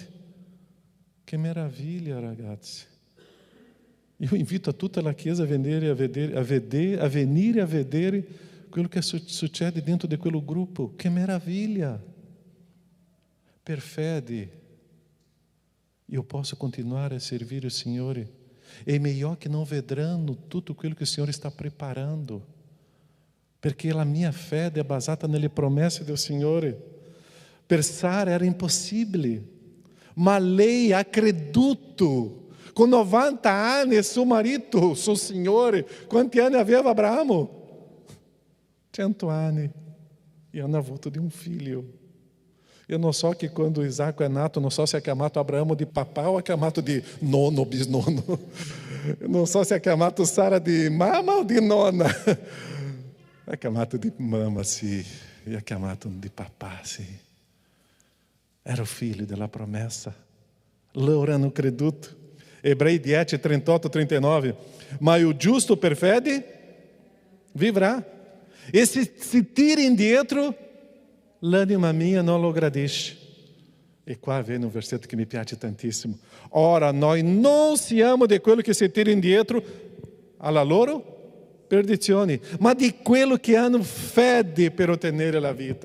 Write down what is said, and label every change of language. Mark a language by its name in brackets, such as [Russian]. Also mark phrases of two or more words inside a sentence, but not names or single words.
[Italian] Che meraviglia, ragazzi. Io invito a tutta la chiesa a venire a vedere quello che succede dentro di quello gruppo. Che meraviglia. Per fede io posso continuare a servire o Signore. [Portuguese] E melhor que não [Italian] vedranno tutto quello che il Signore sta preparando, perché la mia fede è basata nelle promesse del Signore. Per Sara era impossibile, ma lei ha creduto. Con 90 anni suo marito, suo Signore, quanti anni aveva Abramo? 100 anni, e hanno avuto di un figlio. [Portuguese] Eu não so que quando Isaac é nato, não so se é chiamato Abraão de papá ou é chiamato de nono, bisnono. Não so se é chiamato Sara de mama ou de nona. É chiamato de mama, sì. E é chiamato de papà, sì. [Italian] Era o figlio della promessa. Loro hanno creduto. Ebrei 10, 38, 39. [Portuguese] Mas o justo [Italian] per fede vivrà. E se tira indietro, l'anima mia non lo gradisce. [Portuguese] E qua vem um versetto que [Italian] me piace tantissimo. Ora, noi non siamo di quello che si tira indietro alla loro perdizione, ma di quello che hanno fede per ottenere la vita.